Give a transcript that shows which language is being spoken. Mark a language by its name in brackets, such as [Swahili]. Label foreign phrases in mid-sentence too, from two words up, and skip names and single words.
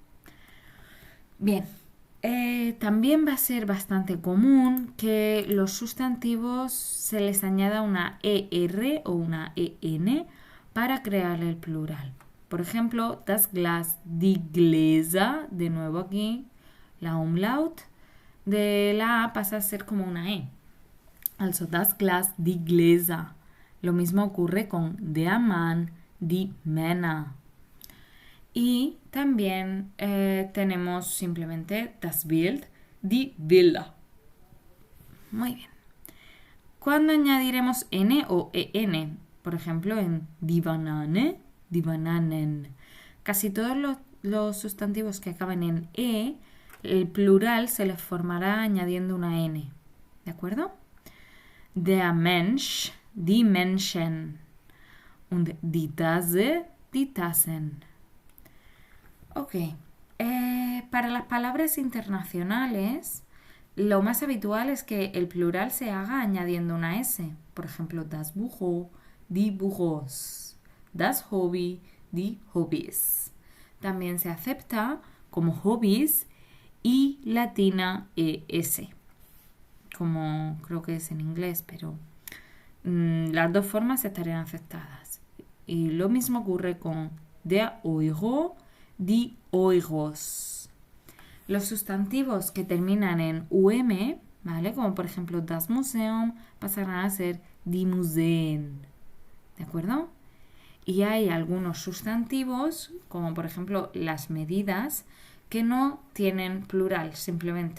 [Spanish] Bien, también va a ser bastante común que los sustantivos se les añada una ER o una EN para crear el plural. Por ejemplo, [German] das Glas, die Gläser, [Spanish] de nuevo aquí, la umlaut, de la A pasa a ser como una E. [German] Also das Glas, die Gläser. [Spanish] Lo mismo ocurre con [German] der Mann, die Männer. [Spanish] Y también tenemos simplemente [German] das Bild, die Bilder. [Spanish] Muy bien. ¿Cuándo añadiremos N o EN? Por ejemplo, en [German] die Banane, die Bananen. [Spanish] Casi todos los sustantivos que acaban en E, el plural se les formará añadiendo una N. ¿De acuerdo? [German] Der Mensch, die Menschen. Und die Tasse, die Tassen. [Spanish] Ok. Para las palabras internacionales, lo más habitual es que el plural se haga añadiendo una S. Por ejemplo, [German] das Büro, die Büros. Das Hobby, die Hobbys. [Spanish] También se acepta como hobbies y latina ES, como creo que es en inglés, pero las dos formas estarían aceptadas. Y lo mismo ocurre con [German] der Euro, die Euros. [Spanish] Los sustantivos que terminan en UM, ¿vale?, como por ejemplo [German] das Museum, [Spanish] pasarán a ser [German] die Museen. [Spanish] ¿De acuerdo? Y hay algunos sustantivos, como por ejemplo las medidas, que no tienen plural simplemente.